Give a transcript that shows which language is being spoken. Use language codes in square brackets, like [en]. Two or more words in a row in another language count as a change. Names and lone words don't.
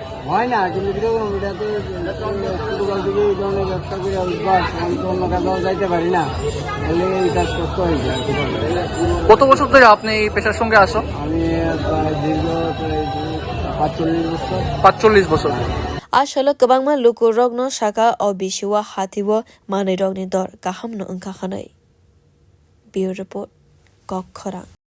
[bn] হয় না কিন্তু এটাতে ছোটকাল থেকে এই ধরনের ব্যবসা করে অভ্যাস অন্য কাজেও যাইতে পারি না তাহলে এই কাজ করতে হয়। কত বছর ধরে আপনি এই পেশার সঙ্গে আসো? আমি প্রায় দীর্ঘ 45 বছর। [trp] Ashala kabangma lukurok no shaka o bisiwa hatiwo manai rogni dor kaham no ongkha khanai. [en] Bureau report [trp] nokhorkha